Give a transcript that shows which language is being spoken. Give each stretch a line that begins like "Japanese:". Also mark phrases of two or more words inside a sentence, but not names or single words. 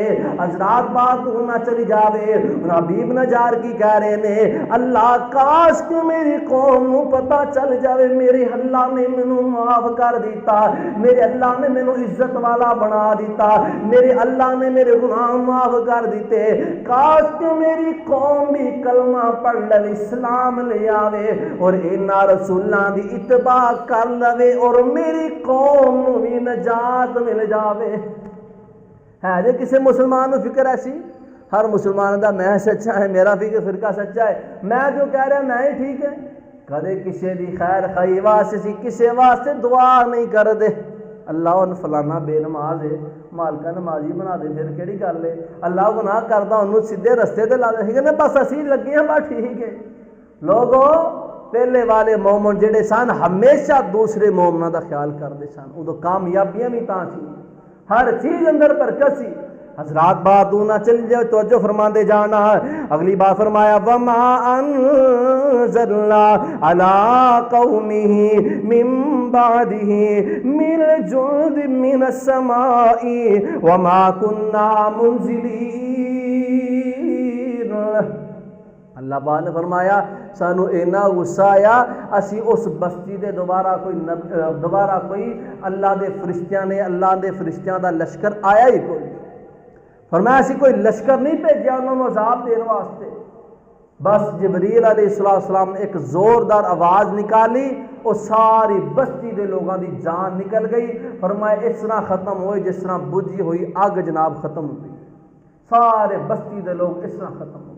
Punjabi: حضرات بات دور نہ چلی جاوے، حبیب نجار کی کہہ رہے نے اللہ کاش کہ میری قوم نو پتہ چل جاوے میرے اللہ نے مینوں معاف کر دیتا، میرے اللہ نے مینوں عزت والا بنا دیتا، میرے اللہ نے میرے گناہ معاف کر دیتے۔ کاش کہ میری قوم بھی کلمہ پڑھ لے، اسلام لے آوے اور انہاں رسولاں دی اتباع کر لے اور میری قوم نو بھی نجات مل جاوے۔ ہے جے کسی مسلمان نو فکر ایسی، ہر مسلمان دا میں سچا ہے، میرا فرقہ سچا ہے، میں جو کہہ رہا میں ہی ٹھیک ہے، کدے کسی دی خیر خائی واسطے کسی واسطے دعا نہیں کر دے۔ اللہ ان فلانا بے نماز ہے مالکا نمازی بنا دے، پھر کیڑی گل ہے، اللہ گناہ کردا انہوں سیدھے رستے تے لا دے، کہ بس اسی لگے ہیں بس ٹھیک ہے۔ لوگوں پہلے والے مومن جڑے سن ہمیشہ دوسرے مومناں دا خیال کردے سن، ادو کامیابیاں بھی تاں سی، ہر چیز اندر برکت سی۔ حضرات بات نہ چل جائے توجہ فرما دے جانا، اگلی بات فرمایا
Arabic: وما انزلنا علی قومہ من بعدہ من جند من السماء وما كنا منزلین۔
Punjabi: اللہ پاک نے فرمایا سانو اینا غصہ آیا اسی اس بستی دے دوبارہ کوئی اللہ دے فرشتیاں نے اللہ دے فرشتیاں دا لشکر آیا ہی کوئی، فرمایا اسی کوئی لشکر نہیں بھیجا انہوں نے عذاب دین واسطے، بس جبریل
Arabic: علیہ السلام
Punjabi: نے ایک زوردار آواز نکالی اور ساری بستی دے لوگاں دی جان نکل گئی۔ فرمایا اس طرح ختم ہوئے جس طرح بجھی ہوئی آگ جناب ختم ہوئی، سارے بستی دے لوگ اس طرح ختم ہوئے۔